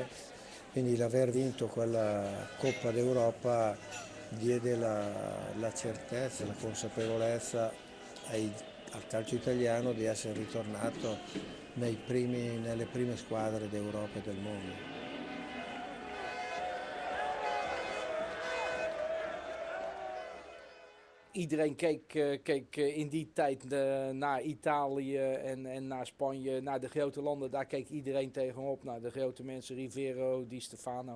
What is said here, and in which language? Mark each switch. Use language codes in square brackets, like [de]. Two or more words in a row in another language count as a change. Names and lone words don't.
[it] Quindi l'aver vinto quella Coppa d'Europa diede la certezza, la consapevolezza al calcio italiano di essere ritornato nelle prime squadre d'Europa e del mondo. [nl] Iedereen keek in die tijd naar Italië en naar Spanje, naar de grote landen. Daar keek iedereen tegenop, naar de grote mensen, Rivero, Di Stefano.